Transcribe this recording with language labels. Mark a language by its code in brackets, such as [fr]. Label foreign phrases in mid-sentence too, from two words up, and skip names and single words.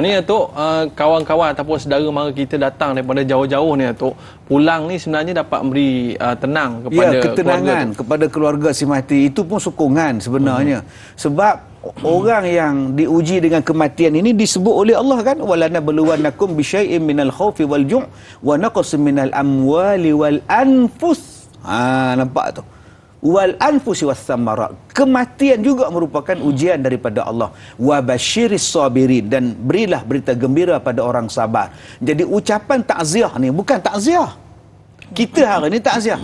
[ms] Maknanya Tok, kawan-kawan ataupun saudara mara kita datang daripada jauh-jauh ni Tok, pulang ni sebenarnya dapat memberi tenang kepada ketenangan kepada keluarga si mati. Itu pun sokongan sebenarnya. Sebab orang yang diuji dengan kematian ini disebut oleh Allah kan, [ar] ولنبلونكم بشيء من الخوف والجوع ونقص من الأموال والأنفس. [ms] Nampak tu? [ar] والأنفس والثمرات. [ms] Kematian juga merupakan ujian daripada Allah. [ar] وبشر الصابرين, [ms] dan berilah berita gembira pada orang sabar. Jadi ucapan takziah ni bukan takziah. Kita hari ni takziah.